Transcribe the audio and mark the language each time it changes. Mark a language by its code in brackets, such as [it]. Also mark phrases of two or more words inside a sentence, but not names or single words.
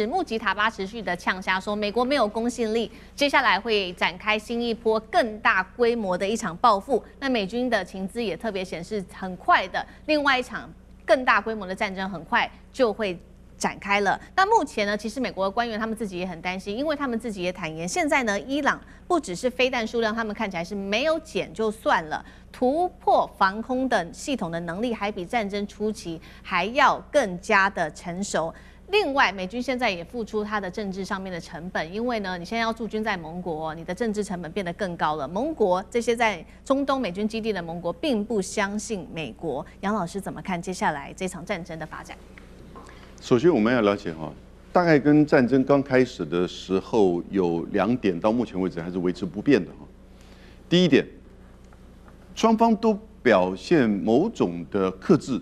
[zh] 穆吉塔巴持續的嗆下說，美國沒有公信力，接下來會展開新一波更大規模的一場報復。那美軍的情資也特別顯示，很快的另外一場更大規模的戰爭很快就會展開了。那目前呢，其實美國的官員他們自己也很擔心，因為他們自己也坦言，現在呢，伊朗不只是飛彈數量，他們看起來是沒有減就算了，突破防空的系統的能力還比戰爭初期還要更加的成熟。另外，美軍現在也付出它的政治上面的成本，因為呢，你現在要駐軍在盟國，你的政治成本變得更高了。盟國這些在中東美軍基地的盟國並不相信美國。楊老師怎麼看接下來這場戰爭的發展？首先，我們要了解大概跟戰爭剛開始的時候有2點，到目前為止還是維持不變的第一點，雙方都表現某種的克制。